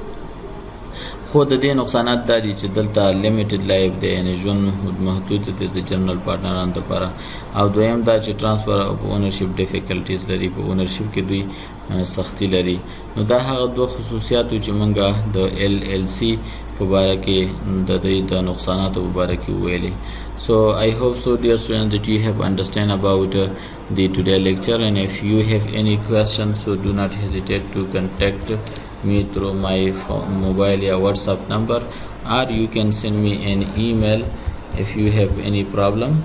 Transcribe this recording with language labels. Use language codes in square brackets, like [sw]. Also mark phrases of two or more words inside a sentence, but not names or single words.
[ps] خو د دې نقصانات دا دي چې دلته [en] limited life [ps] دی، یعنی ژوند محدود دی د جنرال پارټنرانو لپاره. او دویم دا چې [en] transfer of ownership difficulties [ps] لري، په اونرشپ کې دوی سختی لري. نو دا هغه دوه خصوصیاتو چې موږ د LLC په باره کې د دې د نقصاناتو په باره کې وویلې. [en] So I hope so dear students that you have understand about the today lecture, and if you have any questions so do not hesitate to contact me through my mobile or WhatsApp number, or you can send me an email if you have any problem.